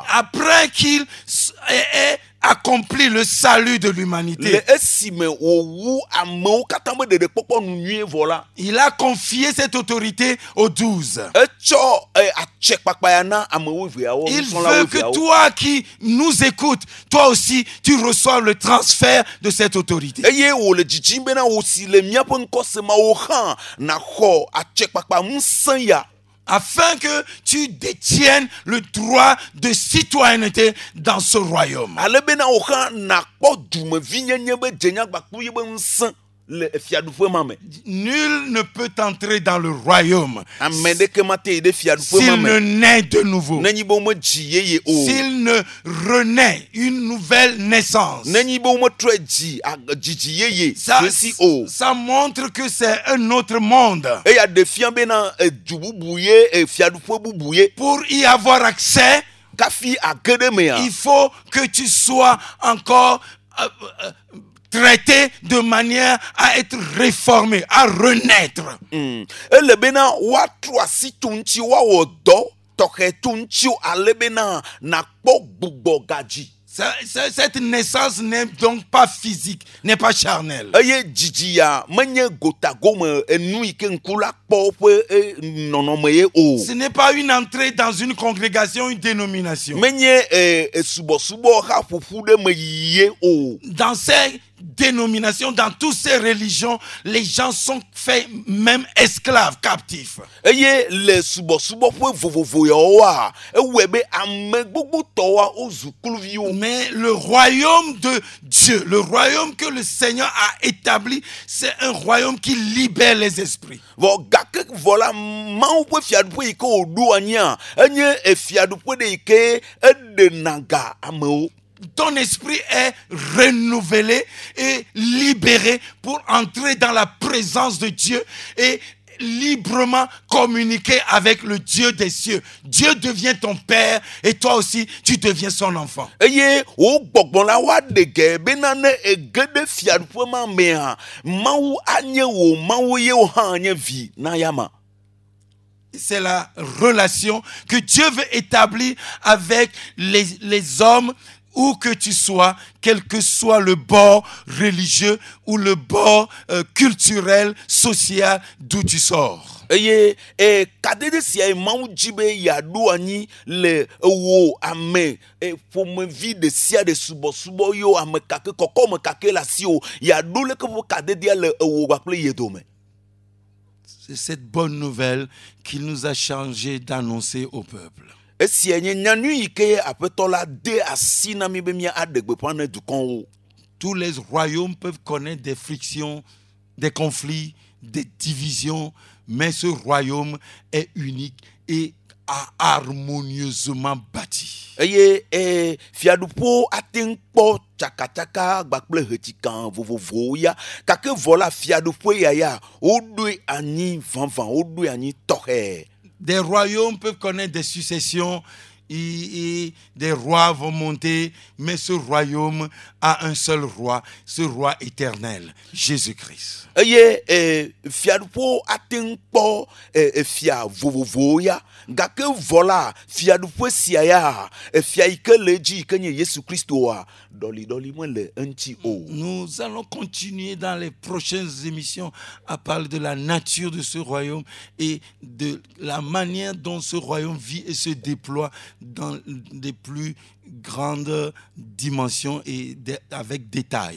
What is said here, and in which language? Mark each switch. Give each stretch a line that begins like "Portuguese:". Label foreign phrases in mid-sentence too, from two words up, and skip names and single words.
French: après qu'il ait accompli le salut de
Ewe: Le
French: l'humanité,
Ewe: esime wòwu amewo katã be ɖeɖekpɔkpɔ nu nyuie vɔ la.
French: il a confié cette autorité aux 12.
Ewe: Etsɔ atsekpakpa ya na amewo veawo.
French: Il
Ewe: nusrɔ̃lawo
French: veut que
Ewe: veawo.
French: toi qui nous écoutes, toi aussi, tu reçoives le transfert de cette autorité.
Ewe: Eye wòle dzidzim bena wò si le míaƒe ŋkɔsemawo hã naxɔ atsekpakpa ŋusẽ ya.
French: afin que tu détiennes le droit de citoyenneté dans ce royaume.
Ewe: ale bena woxa nakpɔ dumevi nyenye be dzenyagbakpu ye be ŋusẽ le fiaɖuƒe ma me.
French: Nul ne peut entrer dans le royaume
Ewe: Ame ɖeke mate yi ɖe fiaɖuƒe
French: s'il
Ewe: ma
French: ne
Ewe: me
French: naît de nouveau,
Ewe: nenyi be womedzi yeye o,
French: s'il ne renaît une nouvelle naissance.
Ewe: nenyi be wometrɔe dzi dzidzi yeye
French: Ça,
Ewe: si o.
French: ça montre que c'est un autre monde.
Ewe: Eya ɖe fia bena du bubu ye fiaɖuƒe bubu ye.
French: Pour y avoir accès,
Ewe: Kafi age ɖe mea,
French: il faut que tu sois encore traité de manière à être réformé, à renaître.
Ewe: ele bena woatrɔ asi to ŋuti woawɔ dɔ tɔxɛ to ŋuti ale bena nakpɔ gbugbɔ gadzi.
French: Cette naissance n'est donc pas physique, n'est pas charnelle.
Ewe: Eye dzidzi ya menye gotagome enu yi ke ŋku la kpɔ ƒe nɔnɔme ye o.
French: Ce n'est pas une entrée dans une congrégation, une dénomination.
Ewe: Menye subɔsubɔ xa ƒoƒu ɖe me yi ye o.
French: Dans ces dénominations, dans toutes ces religions, les gens sont faits même esclaves, captifs.
Ewe: Eye le subɔsubɔ ƒe vovovo yawoa ewɔe be ame gbogbo tɔwoa wozu kluviwo.
French: Mais le royaume de Dieu, le royaume que le Seigneur a établi, c'est un royaume qui libère les esprits.
Ewe: Vɔ gake vɔ la Mawu ƒe fiaɖuƒe yi ke wòɖo anyia enye fiaɖuƒe ɖe yi ke eɖena ga amewo.
French: Ton esprit est renouvelé et libéré pour entrer dans la présence de Dieu et librement communiquer avec le Dieu des cieux. Dieu devient ton père et toi aussi tu deviens son enfant.
Ewe: Eye wo gbɔgbɔ la woaɖe ge bena ne ege ɖe fiaɖuƒe ma mea Mawu anye wo Mawu ye wo hã anye vi na yama.
French: C'est la relation que Dieu veut établir avec les hommes, où que tu sois, quel que soit le bord religieux ou le bord culturel, social d'où tu sors.
Ewe: Eye kadede sia ye Mawu dzi be yeaɖo anyi le wo ame ƒomevi ɖe sia ɖe subɔsubɔ yo ame kake kɔkɔme kake le asi o yeaɖo leke ƒe kadedea le wo kpakple ye dome.
French: C'est cette bonne nouvelle qu'il nous a chargé d'annoncer au peuple.
Ewe: Esia nye nyanu yi ke aƒetɔ la de asi na mi be míaɖe gbeƒã ne dukɔwo.
French: Tous les royaumes peuvent connaître des frictions, des conflits, des divisions, mais ce royaume est unique et harmonieusement bâti.
Ewe: Eye fiaɖuƒewo ate ŋu kpɔ tsakatsaka gbakple hetsikan vovovowo ya gake vɔ la fiaɖuƒe ya woɖoe anyi vavã woɖoe anyi tɔxɛ.
French: Des royaumes peuvent connaître des successions et des rois vont monter, mais ce royaume a un seul roi, ce roi éternel, Jésus-Christ.
Ewe: Eye fiaɖuƒewo ate ŋu kpɔ fia vovovowo ya gake vɔ la fiaɖuƒe sia ya fia yi ke le edzi yi ke nye Yesu Kristoa ɖɔliɖɔli mele eŋuti o.
French: Nous allons continuer dans les prochaines émissions à parler de la nature de ce royaume et de la manière dont ce royaume vit et se déploie dans des plus grandes dimensions et avec détail.